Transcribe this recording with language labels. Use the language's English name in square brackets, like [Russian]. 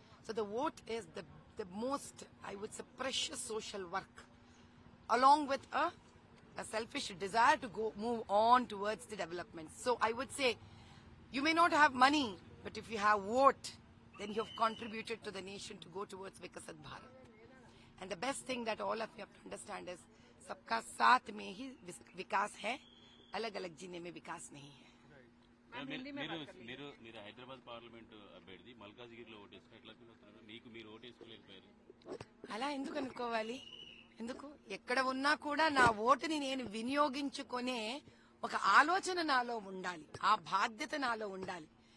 [English] So the vote is the most, I would say, precious social work, along with a selfish desire to move on towards the development. So I would say, you may not have money, but if you have vote, then you have contributed to the nation to go towards Vikasat Bharat. And the best thing that all of you have to understand is, [Hindi] सबका साथ में ही विकास है, अलग-अलग जीने में विकास नहीं है. [Telugu] మీరు హైదరాబాద్ పార్లమెంట్ అభ్యర్థి మల్కాజ్గిరిలో ఓటేసుకుని ఎట్లా ఫీల్ అవుతున్నారు? మీరు ఓటేసుకోలేకపోయారు. అలా ఎందుకు అనుకోవాలి? ఎందుకు ఎక్కడ ఉన్నా కూడా నా ఓటుని నేను వినియోగించుకునే ఒక ఆలోచన నాలో ఉండాలి, ఆ బాధ్యత నాలో ఉండాలి.